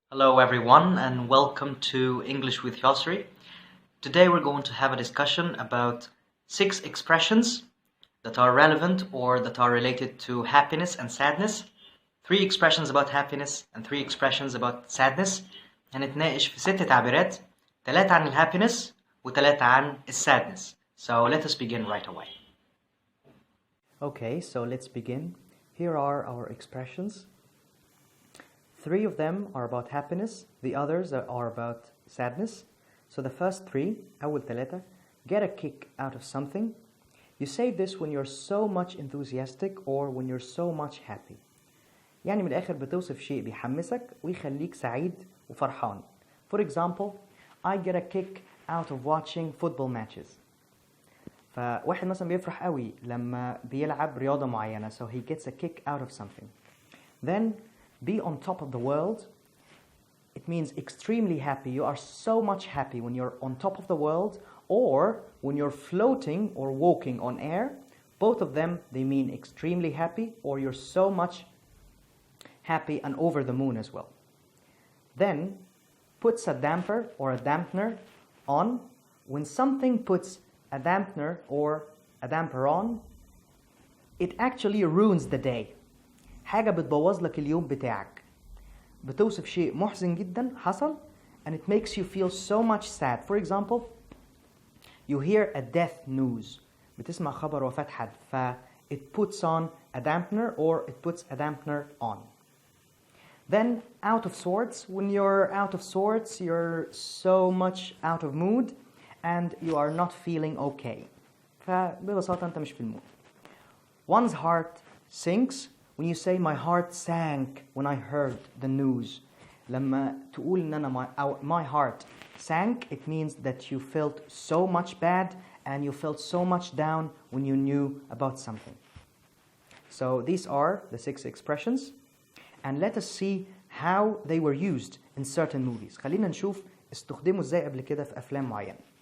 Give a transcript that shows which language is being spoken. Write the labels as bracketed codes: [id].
[en] Hello everyone and welcome to English with Yosri. Today we're going to have a discussion about 6 expressions that are relevant or that are related to happiness and sadness. 3 expressions about happiness and 3 expressions about sadness. [ar] هنتناقش في 6 تعبيرات 3 عن الhappiness و3 عن الsadness. [en] So let us begin right away. Okay, so let's begin. Here are our expressions. 3 of them are about happiness, the others are about sadness. So the first 3, [ar] أول 3, [en] get a kick out of something. You say this when you're so much enthusiastic or when you're so much happy. [ar] يعني من الآخر بتوصف شيء بيحمسك ويخليك سعيد وفرحان. [en] For example, I get a kick out of watching football matches. [ar] فواحد مثلا بيفرح قوي لما بيلعب رياضة معينة, [en] so he gets a kick out of something. Then be on top of the world. It means extremely happy. You are so much happy when you're on top of the world or when you're floating or walking on air. Both of them, they mean extremely happy or you're so much happy and over the moon as well. Then puts a damper or a dampener on. When something puts a dampener or a damper on, it actually ruins the day. [ar] حاجة بتبوظ لك اليوم بتاعك. بتوصف شيء محزن جدا حصل [en] and it makes you feel so much sad. For example, you hear a death news. [ar] بتسمع خبر وفاة حد. [en] It puts on a dampener or it puts a dampener on. Then out of sorts. When you're out of sorts, you're so much out of mood and you are not feeling okay. [ar] فببساطة أنت مش في المود. [en] One's heart sinks. When you say my heart sank when I heard the news. [ar] لما تقول إن أنا [en] my heart sank, it means that you felt so much bad and you felt so much down when you knew about something. So these are the 6 expressions and let us see how they were used in certain movies. [ar] خلينا نشوف استخدموا ازاي قبل كده في أفلام معينة.